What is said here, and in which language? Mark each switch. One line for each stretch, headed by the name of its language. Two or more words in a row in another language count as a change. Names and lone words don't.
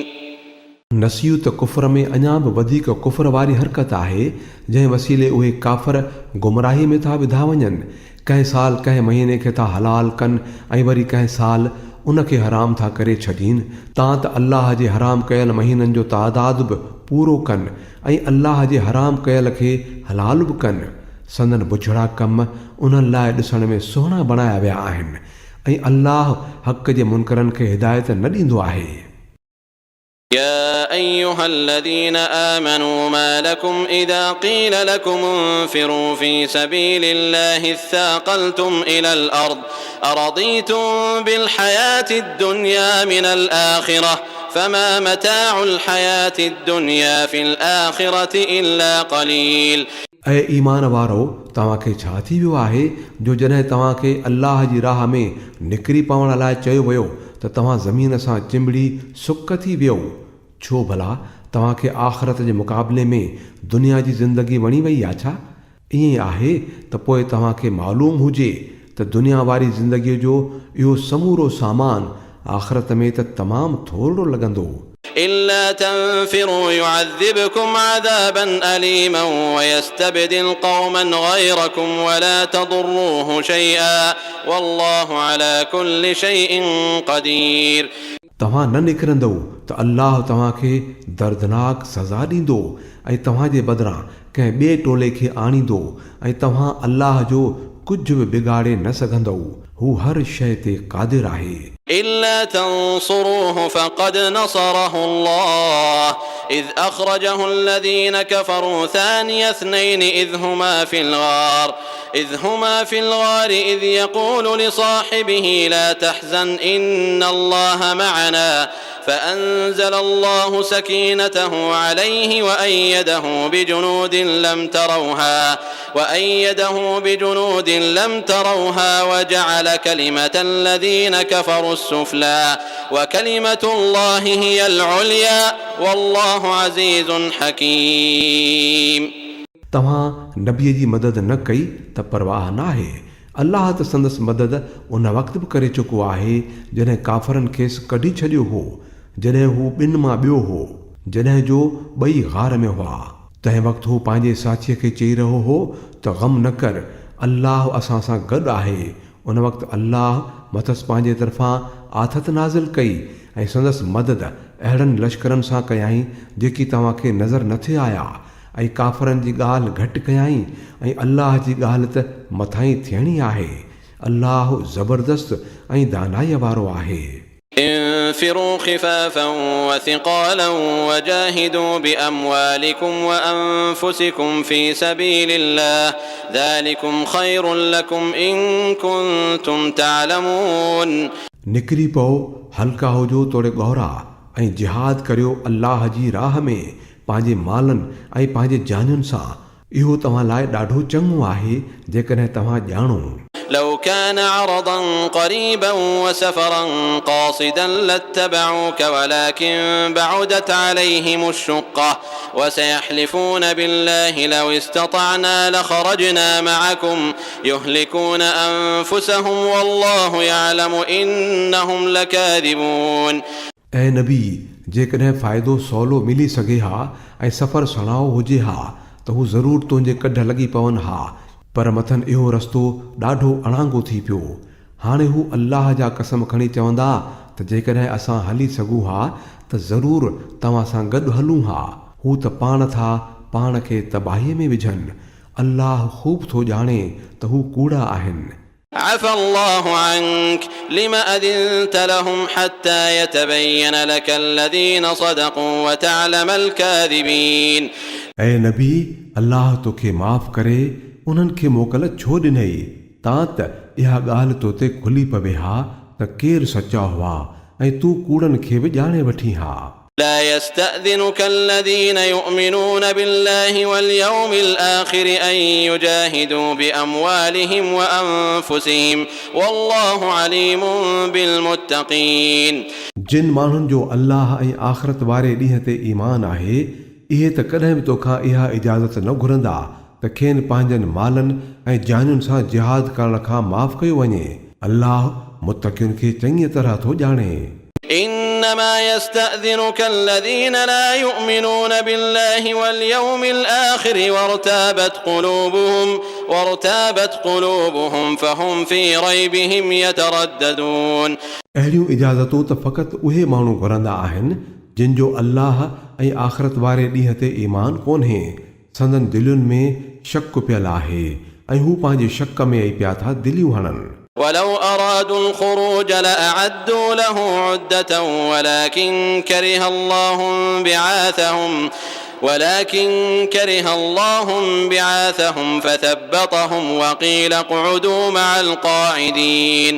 Sindhi: नसियू त कुफ़र में अञा बि वधीक कुफ़र वारी हरकत आहे जंहिं वसीले उहे काफ़र गुमराही में था विधा वञनि। कंहिं साल कंहिं महीने खे था हलाल कनि ऐं वरी कंहिं साल उनखे हराम था करे छॾीनि। तां त अल्लाह जे हराम कयल महीननि जो तादाद बि पूरो कनि ऐं अल्लाह जे हराम कयल खे हलाल बि कनि। संदन बुछड़ा कम उन्हनि लाइ ॾिसण में सुहिणा बणाया विया आहिनि ऐं अल्लाह हक़ जे मुनकरनि खे हिदायत न ॾींदो आहे।
Arabic: يا أيها الذين آمنوا ما لكم إذا قيل لكم انفروا في سبيل الله اثاقلتم إلى الأرض أرضيتم بالحياة الدنيا من الآخرة فما متاع الحياة الدنيا في الآخرة إلا قليل।
Sindhi: ऐं ईमान वारो तव्हांखे छा थी वियो आहे जो जॾहिं तव्हांखे अल्लाह जी राह में निकिरी पवण लाइ चयो वियो त तव्हां ज़मीन सां चिंबड़ी सुक थी वियो? छो भला तव्हांखे आख़िरत जे मुक़ाबले में दुनिया जी ज़िंदगी वणी वई आहे छा? ईअं आहे त पोइ तव्हांखे मालूम हुजे त दुनिया वारी ज़िंदगीअ जो इहो समूरो सामान आख़िरत में त तमामु थोरो लॻंदो।
Arabic: إلا تنفروا يعذبكم عذابا أليما ويستبدل قوما غيركم ولا تضروه شيئا والله على كل شيء قدير।
Sindhi: तव्हां न निकिरंदव त अल्लाह तव्हांखे दर्दनाक सज़ा ॾींदो ऐं तव्हांजे बदिरां कंहिं ॿिए टोले खे आणींदो ऐं तव्हां अल्लाह जो कुझु बि बिगाड़े न सघंदव। हू हर शइ ते क़ादिर आहे।
Arabic: إلا تنصروه فقد نصره الله إذ أخرجه الذين كفروا ثاني اثنين إذ هما في الغار إذ يقول لصاحبه لا تحزن إن الله معنا فأنزل الله سكينته عليه وأيده بجنود لم تروها وجعل كلمة الذين كفروا السفلى وكلمة الله هي العليا والله عزيز حكيم।
Sindhi: तव्हां नबीअ जी मदद न कई त परवाह न आहे। अल्लाह त संदसि मदद उन वक़्तु बि करे चुको आहे जॾहिं काफ़रनि खेसि कढी छॾियो हो, जॾहिं हू ॿिनि मां ॿियो हो, जॾहिं जो ॿई गार में हुआ। तंहिं वक़्तु हू पंहिंजे साथीअ खे चई रहियो हो त ग़म न कर, अल्लाह असां सां गॾु आहे। उन वक़्तु अल्लाह मथसि पंहिंजे तरफ़ां आथत नाज़िल कई ऐं संदसि मदद अहिड़नि लश्करनि सां कयाई जेकी तव्हांखे नज़र न थे आया ऐं काफ़रनि जी ॻाल्हि घटि कयाई ऐं अल्लाह जी ॻाल्हि त मथां ई थियणी आहे। अल्लाह ज़बरदस्त ऐं दानाईअ वारो आहे।
Arabic: انفروا خفافا وثقالا وجاهدوا بأموالكم وأنفسكم في سبيل الله ذلكم خير لكم إن كنتم تعلمون।
Sindhi: निकिरी पओ, हल्का हुजो तोड़े गौरा ऐं जिहाद करियो अल्लाह जी राह में पंहिंजे मालनि ऐं पंहिंजे जानियुनि सां। इहो तव्हां लाइ ॾाढो चङो आहे जेकॾहिं तव्हां ॼाणो।
Arabic: لو كان عرضا قريبا وسفرا قاصدا لاتبعوك ولكن بعدت عليهم الشقة وسيحلفون بالله لو استطعنا لخرجنا معكم يهلكون أنفسهم والله يعلم إنهم لكاذبون.
Sindhi: ऐं नबी, जेकॾहिं फ़ाइदो सवलो मिली सघे हा ऐं सफ़र सणाओ हुजे हा त हू ज़रूरु तुंहिंजे कढ लॻी पवनि हा, पर मथनि इहो रस्तो ॾाढो अणांगो थी पियो। हाणे हू अल्लाह जा कसम खणी चवंदा त जेकॾहिं असां हली सघूं हा त ज़रूरु तव्हां सां गॾु हलूं हा। हू त पाण था पाण खे तबाहीअ में विझनि। अल्लाह ख़ूब थो ॼाणे त हू कूड़ा आहिनि।
Arabic: عفى الله عنك لما أذنت لهم حتى يتبين لك الذين صدقوا وتعلم الكاذبين.
Sindhi: ऐं नबी, अल्लाह तोखे माफ़ करे उन्हनि खे मोकल छो ॾिनई तां त इहा ॻाल्हि तो ते खुली पवे हा त केरु सचा हुआ ऐं तूं कूड़नि खे बि ॼाणे वठी हा।
Arabic: لا يستأذنك الذين يؤمنون بالله واليوم الآخر أن يجاهدوا بأموالهم وأنفسهم والله عليم بالمتقين.
Sindhi: जिन माण्हुनि जो अल्लाह ऐं आख़िरत वारे ॾींहं ते ईमान आहे, इहे त कॾहिं बि तोखां इहा इजाज़त न घुरंदा त खेनि पंहिंजनि मालनि ऐं जानियुनि सां जिहाद करण खां माफ़ कयो वञे। अल्लाह मुतक़ियुनि खे चङी तरह थो ॼाणे।
Arabic: إنما يستأذنك الذين لا يؤمنون بالله واليوم الآخر وارتابت قلوبهم فهم في ريبهم يترددون.
Sindhi: अहिड़ियूं इजाज़तूं त फ़क़ति उहे माण्हू घुरंदा आहिनि जिन जो अल्लाह ऐं आख़िरत वारे ॾींहं ते ईमान कोन्हे, संदन दिलुनि में शक पियल आहे ऐं हू पंहिंजे शक में ई पिया था दिलियूं हणनि।
Arabic: ولو أرادوا الخروج لأعدوا له عدة ولكن كره الله بعاثهم فثبطهم وقيل اقعدوا مع القاعدين.